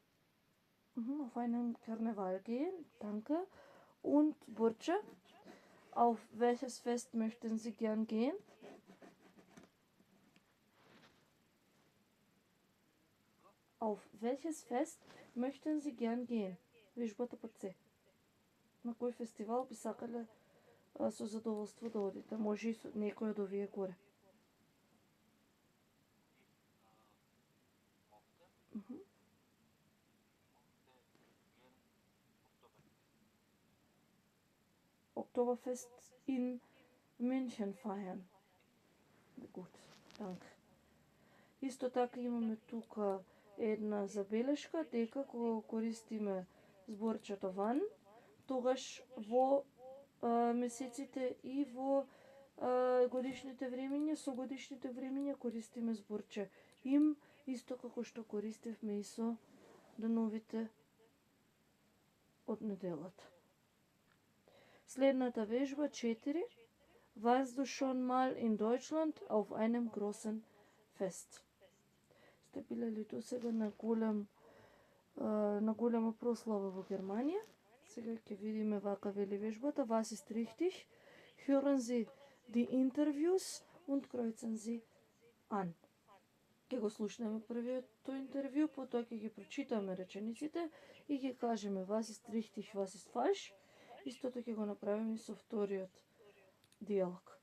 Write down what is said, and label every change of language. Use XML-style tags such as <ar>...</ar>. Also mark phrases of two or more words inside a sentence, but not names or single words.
<de>Auf einen Karneval gehen, danke. Und Burce, auf welches Fest möchten Sie gern gehen? Auf welches Fest möchten Sie gern gehen?</de> <mk>Вижбата под се. На кој фестивал би сакале со задоволство да одите? Може и со некој од овие горе.</mk> <de>Mochte Мгм. gern Oktoberfest. Oktoberfest in München feiern. Gut, dank.</de> <mk>Исто така имаме тука една забелешка дека кога користиме зборчето ван, тогаш во месеците и во годишните времиња, со годишните времиња користиме зборче им, исто како што користевме и со деновите од неделата. Следната вежба 4.</mk> <de>Warst du schon mal in Deutschland auf einem großen Fest?</de> <mk>Сте биле ли досега на голема прослава во Германија? Сега ќе видиме вака вели вежбата.</mk> <de>Was ist richtig? Hören Sie die Interviews und kreuzen Sie an.</de> <mk>Ќе го слушнеме првиот интервју, потоа ќе ги прочитаме речениците и ќе кажеме</mk> <de>was ist richtig, was ist falsch.</de> <mk>Истото ќе го направиме и со вториот диалог.</mk>